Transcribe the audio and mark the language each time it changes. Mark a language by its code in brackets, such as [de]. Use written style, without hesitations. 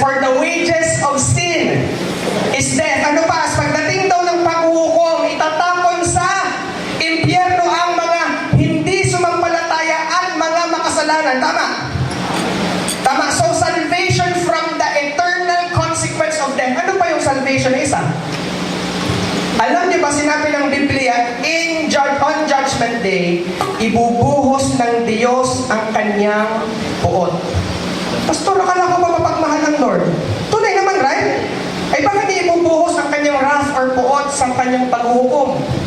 [en] For the wages of sin is death. [tl] Ano pa? Pagdating daw ng paghuhukom, itatapon sa impyerno ang mga hindi sumampalataya at mga makasalanan. Tama? Tama. [en] So, salvation from the eternal consequence of death. [tl] Ano pa yung salvation na isa? Alam niyo ba, sinabi ng Biblia, [en] on Judgment Day, [tl] ibubuhos ng Diyos ang kanyang puot. Pastor, akala ko ba mapagmahal ng Lord? Tunay naman, [en] right? [tl] Ay bakit ibubuhos ang kanyang wrath or puot sa kanyang paghuhukom?